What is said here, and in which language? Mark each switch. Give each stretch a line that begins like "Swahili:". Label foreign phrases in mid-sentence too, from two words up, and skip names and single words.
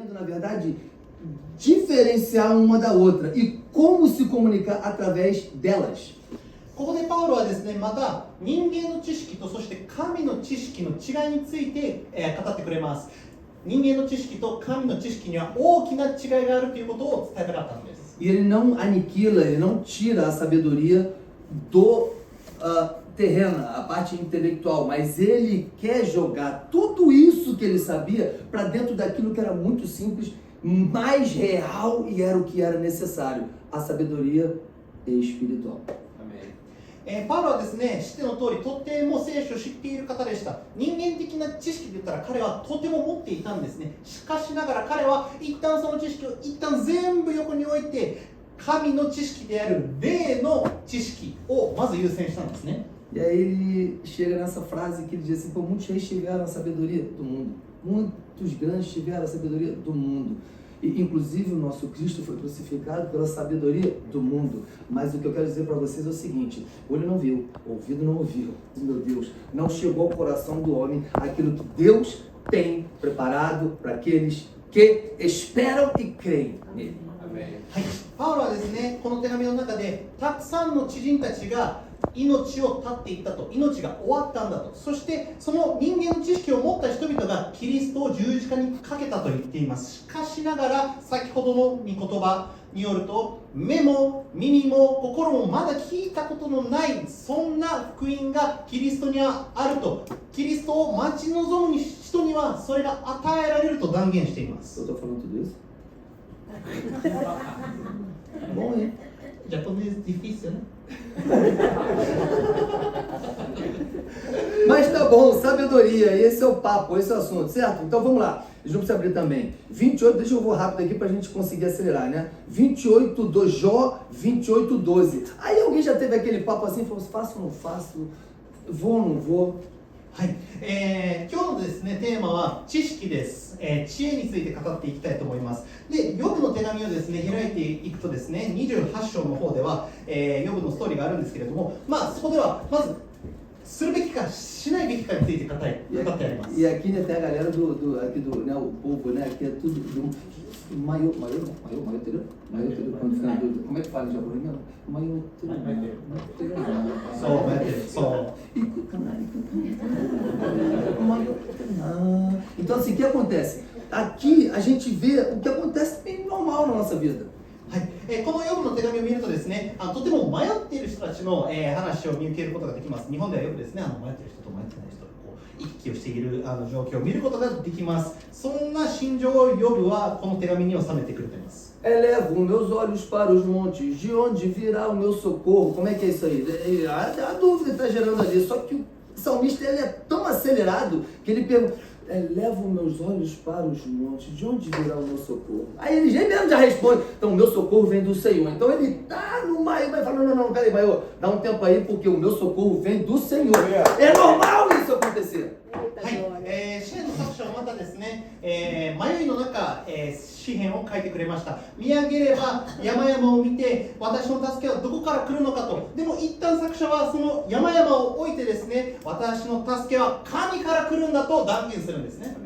Portuguese: na verdade, diferenciar uma da outra e como se comunicar através delas.
Japanese: ここでパウロはですね、また人間の知識とそして神の知識の違いについて、語ってくれます。人間の知識と神の知識には大きな違いがあるということを伝えたかったんです。
Portuguese: E ele não aniquila, ele não tira a sabedoria do terrena, a parte intelectual, mas ele quer jogar tudo isso que ele sabia para dentro daquilo que era muito simples, mais real e era o que era necessário, a sabedoria espiritual.
Japanese: パウロはですね、知っての通り、とても聖書を知っている方でした。人間的な知識で言ったら彼はとても持っていたんですね。しかしながら彼は一旦その知識を一旦全部横に置いて、神の知識である霊の知識をまず優先したんですね。
Portuguese: E aí ele chega nessa frase que ele diz assim: muitos reis tiveram a sabedoria do mundo, muitos grandes tiveram a sabedoria do mundo. E, inclusive o nosso Cristo foi crucificado pela sabedoria do mundo. Mas o que eu quero dizer para vocês é o seguinte: olho não viu, ouvido não ouviu, meu Deus, não chegou ao coração do homem aquilo que Deus tem preparado para aqueles que esperam e creem nele.
Japanese: はい、パウロはですね、この手紙の中でたくさんの知人たちが命を絶っていったと、命が終わったんだと、そしてその人間の知識を持った人々がキリストを十字架にかけたと言っています。しかしながら先ほどの御言葉によると、目も耳も心もまだ聞いたことのないそんな福音がキリストにはあると、キリストを待ち望む人にはそれが与えられると断言しています。
Portuguese: Eu estou falando tudo isso? Bom, hein? Japonês difícil, né? Mas tá bom, sabedoria, esse é o papo, esse é o assunto, certo? Então vamos lá, a gente não precisa abrir também. 28, deixa eu vou rápido aqui pra gente conseguir acelerar, né? 28 do Jó, 28, 12. Aí alguém já teve aquele papo assim, falou: faço ou não faço? Vou ou não vou?
Japanese: はい、今日のですね、テーマは知識です、知恵について語っていきたいと思います。で、ヨブの手紙をですね、開いていくとですね、28章の方では、ヨブのストーリーがあるんですけれども、そこではまずするべきかしないべきかについて語ってあります。
Portuguese: E aqui né, tem a galera aqui do né, o povo, né, que é tudo maiô, entendeu? Maiô, quando fica na dúvida. Como é que fala em japonês mesmo? Maiô, Então assim, o que acontece? Aqui a gente vê o que acontece bem normal na nossa vida.
Japanese: はい、このヨブの手紙を見るとですね、とても迷っている人たちの、話を見受けることができます。日本ではよくですね、迷っている人と迷ってない人がこう行き来をしている状況を見ることができます。そんな心情をヨブはこの手紙に収めてくれています。
Portuguese: Elevo meus olhos para os montes, de onde virá o meu socorro? Como é que é isso aí? A dúvida está gerando ali, só que o salmista ele é tão acelerado que ele pergunta: elevo meus olhos para os montes, de onde virá o meu socorro? Aí ele mesmo já responde: então o meu socorro vem do Senhor. Então ele tá no Maiô, vai falar: não, peraí, Maiô, dá um tempo aí, porque o meu socorro vem do Senhor. É normal isso acontecer.
Japanese: はい、詩篇の作者はまたですね、迷いの中、詩篇を書いてくれました。見上げれば山々を見て、私の助けはどこから来るのかと。でも一旦作者はその山々を置いてですね、私の助けは神から来るんだと断言するんですね。